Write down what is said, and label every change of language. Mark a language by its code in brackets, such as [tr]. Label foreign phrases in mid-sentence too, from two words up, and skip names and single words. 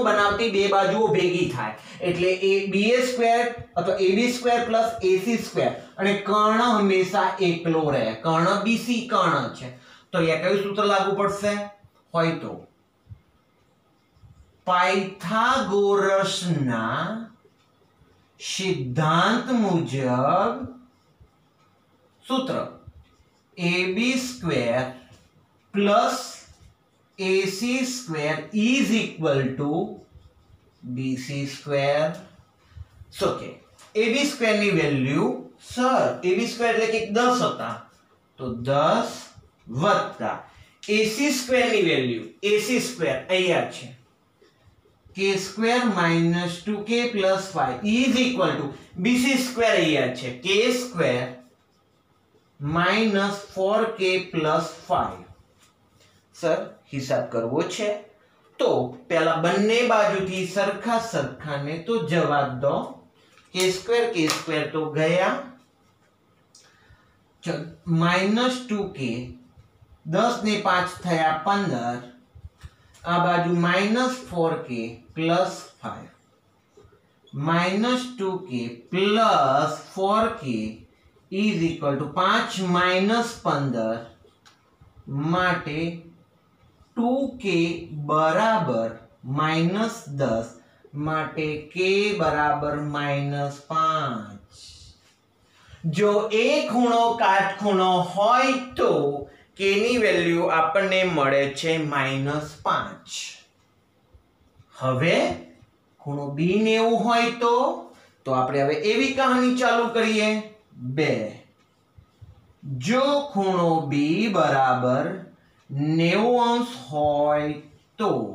[gu] બનાવતી બે બાજુઓ ભેગી થાય એટલે ba² અથવા ab² ac² અને કર્ણ હંમેશા એકલો રહે કર્ણ bc કર્ણ છે તો અહીંયા કયું સૂત્ર લાગુ પડશે હોય તો પાયથાગોરસના સિદ્ધાંત મુજબ સૂત્ર [en] ab² plus ac² is equal to bc². [gu] so કે ab² ની વેલ્યુ સર ab² એટલે કે 10 હતા તો 10 વત્તા ac² ની વેલ્યુ ac² અહીંયા છે [en] k² minus 2k plus 5 is equal to bc² [gu] અહીંયા છે k² [en] minus 4k plus 5 [gu] સર હિસાબ કરવો છે તો પહેલા બંને બાજુથી સરખાને તો જવા દો k² તો ગયા [en] minus 2k 10 ને 5 [gu] થયા 15 આ બાજુ [en] minus 4k plus 5 minus 2k plus 4k is equal to 5 minus 15 માટે 2k બરાબર minus 10 [gu] માટે k બરાબર minus 5 જો એ ખૂણો કાટખૂણો હોય તો k ની વેલ્યુ આપણને મળે છે -5 હવે ખૂણો b 90 હોય તો આપણે હવે એવી કહાની ચાલુ કરીએ 2 જો ખૂણો b બરાબર 90 અંશ હોય તો